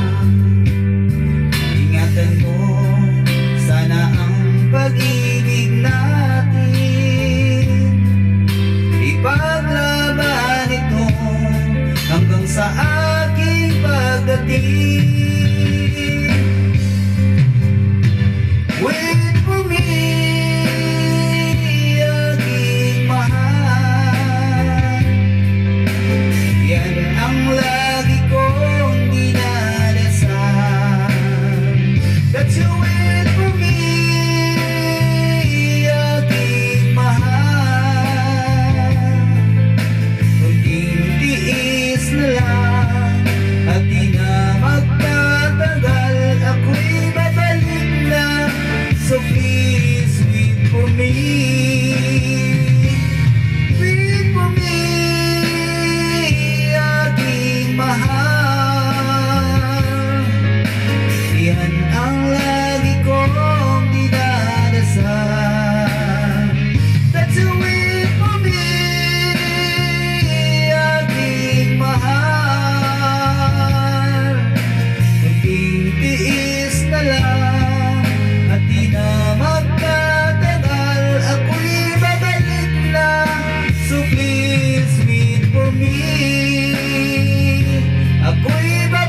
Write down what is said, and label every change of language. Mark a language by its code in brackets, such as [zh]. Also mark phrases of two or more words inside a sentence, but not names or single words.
[tl] Ingatan mo, sana ang pag-ibig natin, ipaglaban ito hanggang sa aking pagdating. [en] Wait for me, [tl] aking mahal. Yan ang lagi kong dinadasal, [en] that you wait for me, [tl] aking mahal. Kunting tiis na lang at di na magtatagal, ako'y babalik na. [en] So please wait for me, wait for me, [tl] aking mahal. Yan ang lagi kong dinadasal, [en] that you wait for me, [tl] aking mahal. Kunting tiis na lang at di na magtatagal, ako'y babalik na. [en] So please wait for me, [tl] ako'y